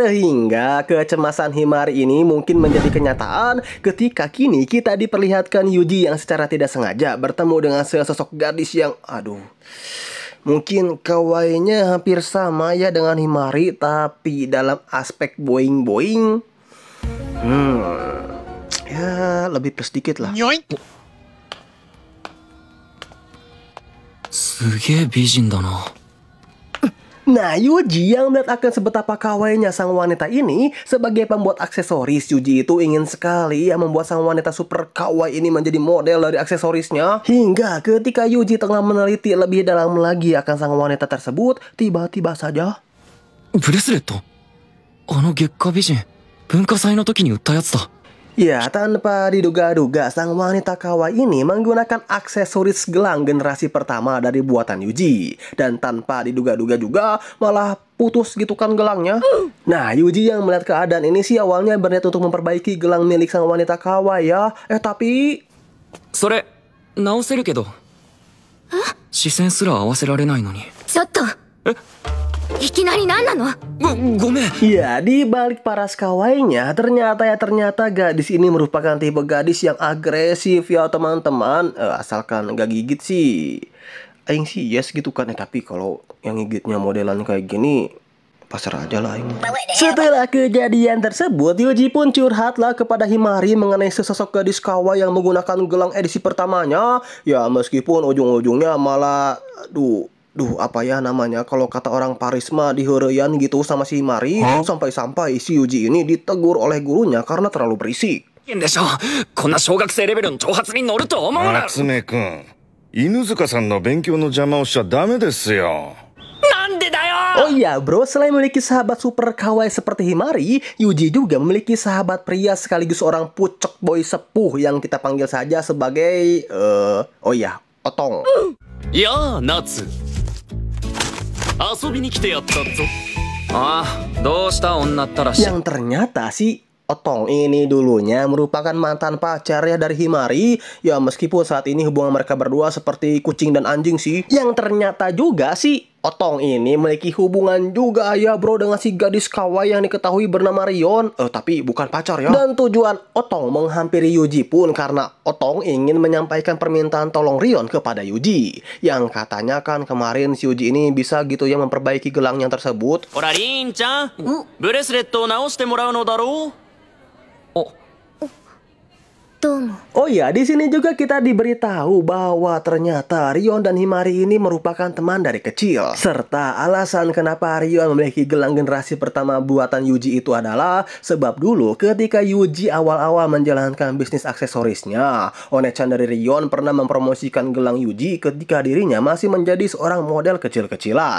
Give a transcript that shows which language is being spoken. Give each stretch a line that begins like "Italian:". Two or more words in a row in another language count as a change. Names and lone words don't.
Indonesian: Hingga kecemasan Himari ini mungkin menjadi kenyataan ketika kini kita diperlihatkan Yuji yang secara tidak sengaja bertemu dengan sesosok gadis yang mungkin kawainya hampir sama ya dengan Himari, tapi dalam aspek boing-boing ya lebih plus dikit lah.
Japanese: すげえ美人だな。
Indonesian: Nah, Yuji yang melihat akan sebetapa kawainya sang wanita ini, sebagai pembuat aksesoris, Yuji itu ingin sekali ya membuat sang wanita super kawaii ini menjadi model dari aksesorisnya. Hingga ketika Yuji tengah meneliti lebih dalam lagi akan sang wanita tersebut, tiba-tiba saja
Japanese: ブレスレット、あの月下美人、文化祭の時に売ったやつだ。
Indonesian: ya tanpa diduga-duga sang wanita kawaii ini menggunakan aksesoris gelang generasi pertama dari buatan Yuji. Dan tanpa diduga-duga juga malah putus gitu kan gelangnya. Nah, Yuji yang melihat keadaan ini sih awalnya berniat untuk memperbaiki gelang milik sang wanita kawaii ya. Tapi
Japanese: それ直せるけど、視線すら合わせられないのに。ちょっといきなり何なの？ごめん。
Indonesian: ya, di balik paras kawainya, ternyata gadis ini merupakan tipe gadis yang agresif ya teman-teman. Asalkan nggak gigit sih, Aing sih yes gitu kan. Tapi kalau yang gigitnya modelan kayak gini, pasrah aja lah Aing. Setelah kejadian tersebut, Yuji pun curhatlah kepada Himari mengenai sesosok gadis kawaii yang menggunakan gelang edisi pertamanya. Ya meskipun ujung-ujungnya malah apa ya namanya, kalau kata orang Paris mah diheureyan gitu sama si Himari. Sampai-sampai si Yuji ini ditegur oleh gurunya karena terlalu berisik.
Japanese: でしょ、こんな小学生レベルの挑発に乗ると思うな。夏目くん、犬塚さんの勉強の邪魔をしちゃダメですよ。なんでだよ。
Indonesian: Oh iya bro, selain memiliki sahabat super kawaii seperti Himari, Yuji juga memiliki sahabat pria sekaligus orang pucek boy sepuh yang kita panggil saja sebagai Otong.
Japanese: やあ、夏。遊びに来てやったぞ。ああ、どうした女ったらしい。
Indonesian: Yang ternyata si Otong ini dulunya merupakan mantan pacar ya dari Himari. Ya meskipun saat ini hubungan mereka berdua seperti kucing dan anjing sih. Yang ternyata juga si Otong ini memiliki hubungan juga ya bro dengan si gadis kawaii yang diketahui bernama Rion. Tapi bukan pacar ya. Dan tujuan Otong menghampiri Yuji pun karena Otong ingin menyampaikan permintaan tolong Rion kepada Yuji. Yang katanya kan kemarin si Yuji ini bisa gitu ya memperbaiki gelangnya tersebut.
Japanese: ほら、リンちゃん、ブレスレットを直してもらうのだろう。どうも。
Indonesian: Oh ya, di sini juga kita diberitahu bahwa ternyata Rion dan Himari ini merupakan teman dari kecil. Serta alasan kenapa Rion memiliki gelang generasi pertama buatan Yuji itu adalah sebab dulu ketika Yuji awal-awal menjalankan bisnis aksesorisnya, One-chan dari Rion pernah mempromosikan gelang Yuji ketika dirinya masih menjadi seorang model kecil-kecilan.